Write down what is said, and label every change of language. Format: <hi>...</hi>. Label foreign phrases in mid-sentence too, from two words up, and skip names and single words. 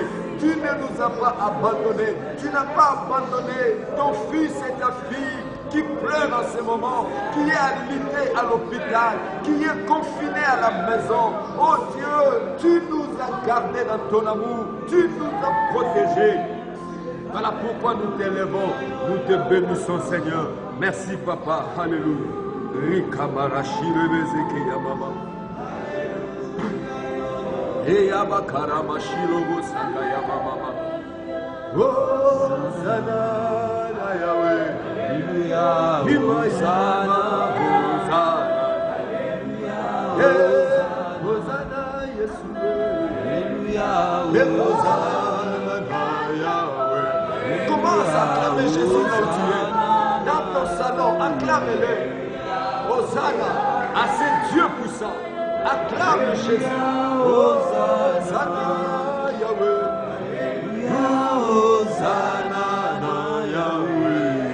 <fr>Tu ne nous as pas abandonnés. Tu n'as pas abandonné ton fils et ta fille qui pleure en ce moment, qui est alité à l'hôpital, qui est confiné à la maison. Oh Dieu, tu nous as gardés dans ton amour, tu nous as protégés. Voilà pourquoi nous t'élevons, nous te bénissons Seigneur. Merci Papa, alléluia. Rikamarashi rebezeke yamama. Eyabakaramashi robosaka yamama. Oh, Sana Yahweh. Hallelujah, Hosanna, Hosanna, Hosanna, Yeshua, Hosanna, Yahweh. Commence à acclamer Jésus là où tu es. Dans ton salon, acclame-le. Hosanna à ce Dieu puissant. Acclame Jésus. Hosanna, Yahweh. Hosanna, Yahweh.</fr>